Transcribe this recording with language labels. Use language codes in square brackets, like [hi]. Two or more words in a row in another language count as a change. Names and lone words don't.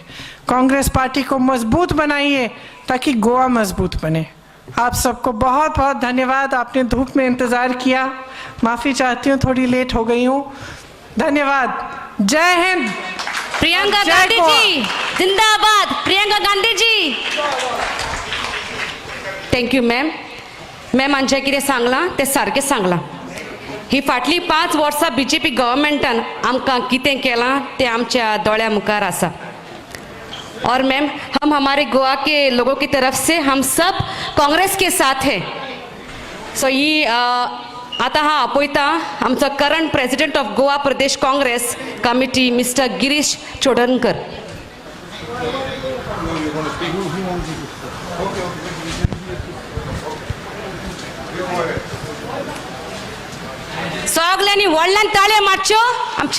[hi] कांग्रेस पार्टी को मजबूत बनाइए ताकि गोवा मजबूत बने। आप सबको बहुत बहुत धन्यवाद। आपने धूप में इंतज़ार किया, माफ़ी चाहती हूँ थोड़ी लेट हो गई हूँ। धन्यवाद। जय हिंद। प्रियंका गांधी जी जिंदाबाद। [en] प्रियंका गांधी जी। thank you ma'am. [kok] मॅम हांचे कितें सांगलां तें सारकें सांगलां. ही फाटली 5 वर्सां बीजेपी गव्हर्मेंटान आमकां कितें केलां तें आमच्या दोळ्या मुखार आसा. [hi] और मैम हम हमारे गोवा के लोगों की तरफ से हम सब कांग्रेस के साथ हैं. [kok] सो ही आता हा आपयता आमचो [en] current president of Goa Pradesh Congress Committee [kok] मिस्टर गिरीश चोडणकर. सगळ्यांनी व्हडल्यान ताळयो मारच्यो आमचे.